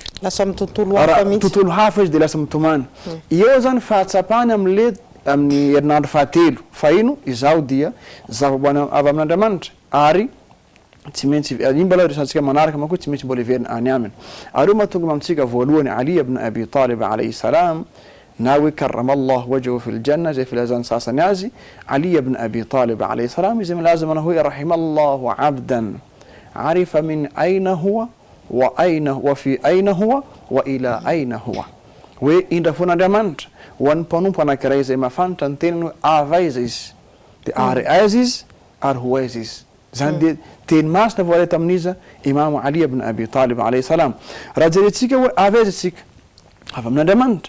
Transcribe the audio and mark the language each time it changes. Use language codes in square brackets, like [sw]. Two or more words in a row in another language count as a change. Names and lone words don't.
[mg] lasa amin'ny tontolo hafa izy de lasa mitomany eo zany fahatsapany amin'ny herinandro fahatelo fa ino izao dia zavaboany avy amin'Andriamanitra ary tsy maintsy iny mbola resantsika manaraka manko tsy maintsy mbola iverina any aminy ary io mahatonga mamitsika voalohany Ali ibn Abi Talib [ar] عليه السلام [mg] na hoe [ar] كرم الله وجهه في الجنة [mg] zay filazany sasany azy Ali ibn Abi Talib [ar] عليه السلام [mg] izy milaza manao hoe [ar] رحم الله عبدا عرف من أين هو وفي أين هو وإلى أين هو. [mg] Hoe indra fon'Andriamanitra ho an'ny mpanompo anankiray izay mafantatra ny teniny avaiza izy dia ary aiza izy ary ho aiza izy. Zany dia teny masina voalay tamin'iza Imam Ali ibn Abi Talib [ar] عليه السلام. [mg] Raha jerentsika hoe avaiza tsika avy amin'Andriamanitra.